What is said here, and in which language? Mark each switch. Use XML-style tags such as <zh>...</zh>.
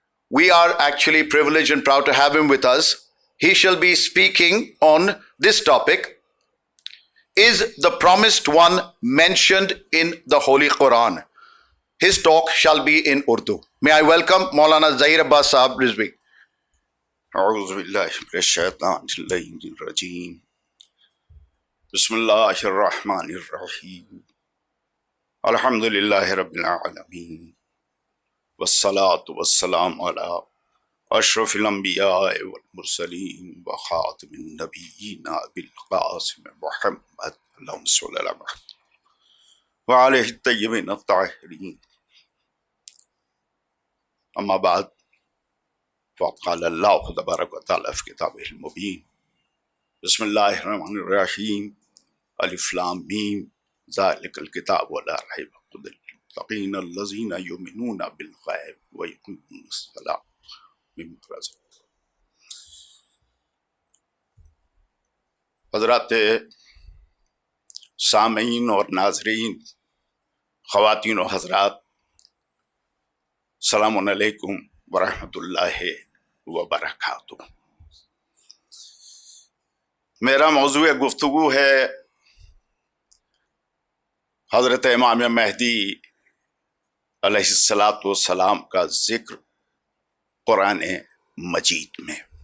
<en>We are actually privileged and proud to have him with us. He shall be speaking on this topic, is the promised one mentioned in the Holy Quran? His talk shall be in Urdu. May I welcome Maulana Zahir Abbas Sahab Rizvi.</en> <ar>أعوذ بالله من الشيطان الرجيم. بسم الله الرحمن الرحيم. الحمد لله رب العالمين والصلاة والسلام على أشرف الأنبياء والمرسلين وخاتم النبيين أبي القاسم محمد اللهم صل على محمد وعليه الطيبين الطاهرين. أما بعد، فقد قال الله تبارك وتعالى في كتابه المبين: بسم الله الرحمن الرحيم. ألف لام ميم ذلك الكتاب ولا ريب هدى للمتقين الذين يؤمنون بالغيب ويقيمون الصلاة مما رزقناهم.</ar> <ur>حضرات سامعین اور ناظرین، خواتین و حضرات، السلام علیکم ورحمۃ اللہ وبرکاتہ۔ میرا موضوع گفتگو ہے حضرت امام مہدی علیہ الصلاۃ والسلام کا ذکر قرآن مجید میں۔</ur>